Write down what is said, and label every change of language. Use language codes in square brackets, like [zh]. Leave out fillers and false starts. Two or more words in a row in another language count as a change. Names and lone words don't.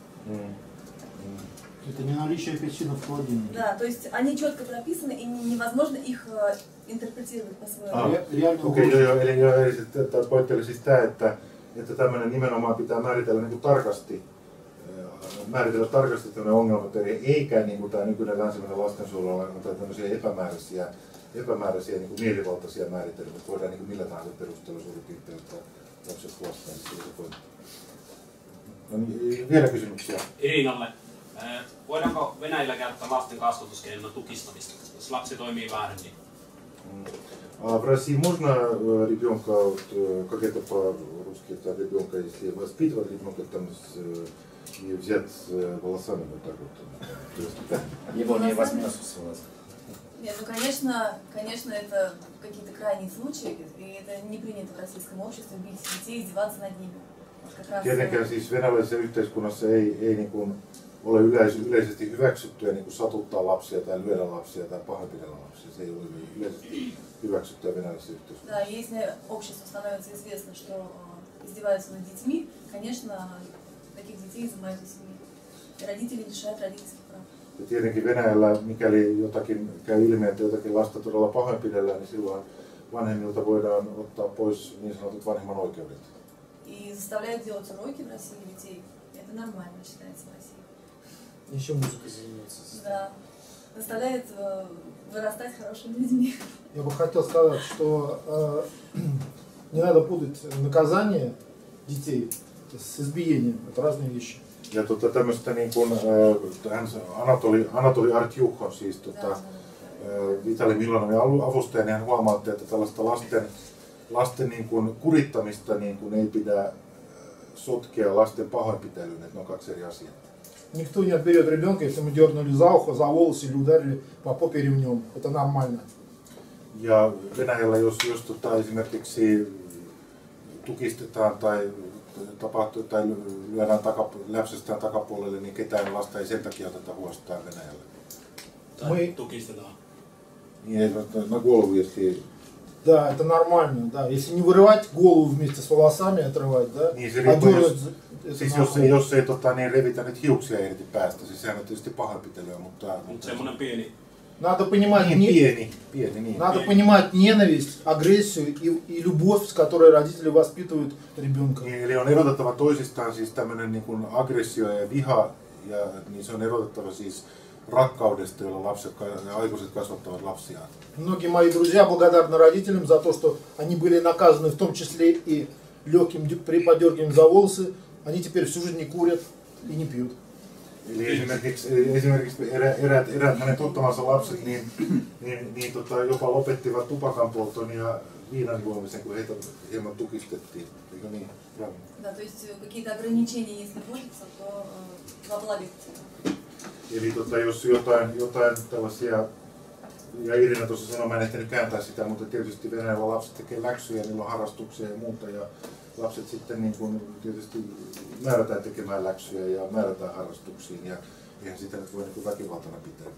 [ru] Это не наличие апельсинов в холодильнике. Да, то есть они четко прописаны и невозможно их интерпретировать по-своему. [fi] Eli tämä pointti oli siis tämä, että tämmöinen nimenomaan pitää määritellä tarkasti tämmöinen ongelmaperhe, eikä niin kuin tämä nykyinen länsimainen lastensuojelu tai tämmöisiä epämääräisiä mielivaltaisia määritelmiä, että voidaan millä tahansa perusteella suurin piirtein ottaa lapset huostaan. No niin, vielä kysymyksiä? Irinalle. Voidaanko Venäjällä käyttää lasten kasvatuskeinona tukistamista, jos lapsi toimii väärin? [ru] В России можно ребенка, как это по-русски, это ребенка, если воспитывать ребенка, там и взять волосами вот так вот. Его не возьмешь с волос. Нет, ну конечно, это какие-то крайние случаи, и это не принято в российском обществе бить детей, издеваться над ними. [fi] Tietenkään siis venäläisessä yhteiskunnassa ei ole yleisesti hyväksyttyä satuttaa lapsia tai lyödä lapsia tai pahoinpidellä lapsia. Se ei ole yleisesti hyväksyttyä venäläisessä yhteiskunnassa. [ru] Да, если обществу становится известно, что издеваются над детьми, конечно, таких детей изымают из семьи. И родители лишают родительских прав. [fi] Ja tietenkin Venäjällä, mikäli jotakin käy ilmi, että jotakin lasta todella pahoinpidellään, niin silloin vanhemmilta voidaan ottaa pois niin sanotut vanhemman oikeudet. [ru] И заставляют делать уроки в России детей. Это нормально считается в России. Еще музыкой заниматься. Да. Заставляет вырастать хорошими людьми. Я бы хотел сказать, что не надо путать наказание детей с избиением. Это разные вещи. [fi] Ja tämmöistä niin kuin Anatoli Artjuk on siis Vitali Milanovin avustaja, niin hän huomautti, että tällaista lasten niin kuin kurittamista niin kuin ei pidä sotkea lasten pahoinpitelyyn, että ne on kaksi eri asiaa. [ru] Никто не отберет ребенка, если мы дернули за ухо, за волосы или ударили по попе ремнем. Это нормально. [fi] Ja Venäjällä jos esimerkiksi tukistetaan tai tapahtuu tai lyödään läpsästään takapuolelle, niin ketään lasta ei sen takia oteta huostaan Venäjällä. Tai tukistetaan. Niin, [ru] на голову, если... Да, это нормально, да. Если не вырывать голову вместе с волосами, отрывать, да? [fi] Niin se [ru] А [fi] riippuu, [ru] дёргать, это [fi] siis [ru] нормально. [fi] jos ei niin revitä nyt hiuksia irti päästä, siis sehän on tietysti pahoinpitelyä, mutta Semmoinen pieni. [ru] Надо понимать, [fi] niin, pieni, niin. [ru] надо понимать ненависть, агрессию и любовь, с которой родители воспитывают ребенка. [fi] Niin, eli on erotettava toisistaan siis tämmöinen niin kuin aggressio ja viha, ja niin se on erotettava siis rakkaudesta, jolla lapset ja aikuiset kasvattavat lapsiaan. [ru] Многие мои друзья благодарны родителям за то, что они были наказаны, в том числе и легким подергиванием за волосы. Они теперь всю жизнь не курят и не пьют. [fi] Eli esimerkiksi eräät hänen tuttavansa lapset jopa lopettivat tupakan polton ja viinan juomisen, kun heitä hieman tukistettiin. Eikö niin? [ru] Да, то есть какие-то ограничения, если вводятся, то во благо. [fi] Eli jos jotain tällaisia, ja Irina tuossa sanoi, mä en ehtinyt kääntää sitä, mutta tietysti Venäjällä lapset tekee läksyjä, niillä on harrastuksia ja muuta, ja lapset sitten niin kuin tietysti määrätään tekemään läksyjä ja määrätään harrastuksiin, ja eihän sitä nyt voi niin väkivaltana pitää.